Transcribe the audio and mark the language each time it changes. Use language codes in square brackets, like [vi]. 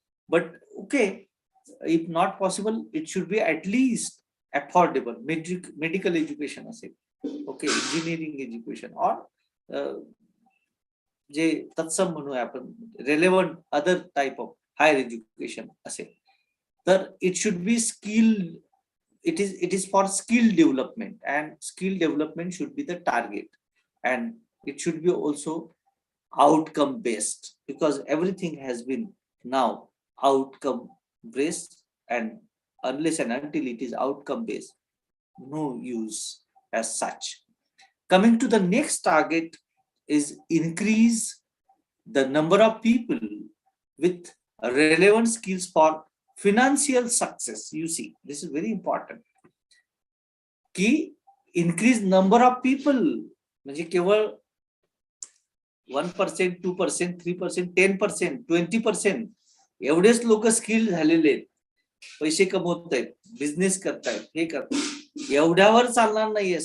[en] But okay, if not possible it should be at least affordable. [mr] Medical education असेल, okay, engineering education, और जे तत्सम म्हणूया आपण [en] relevant other type of higher education [mr] असेल, तर [en] It should be skill. It is for skill development, and skill development should be the target, and it should be also outcome based, because everything has been now outcome based, and unless and until it is outcome based, no use as such. Coming to the next target is increase the number of people with relevant skills for financial success. You see, this is very important. [mr] की [en] increase number of people, [mr] म्हणजे केवळ 1%, 2%, 3%, 10%, 20% एवढेच लोक skill झालेले आहेत, पैसे कमवत आहेत, बिझनेस करतायत, हे करतात, एवढ्यावर चालणार नाहीये.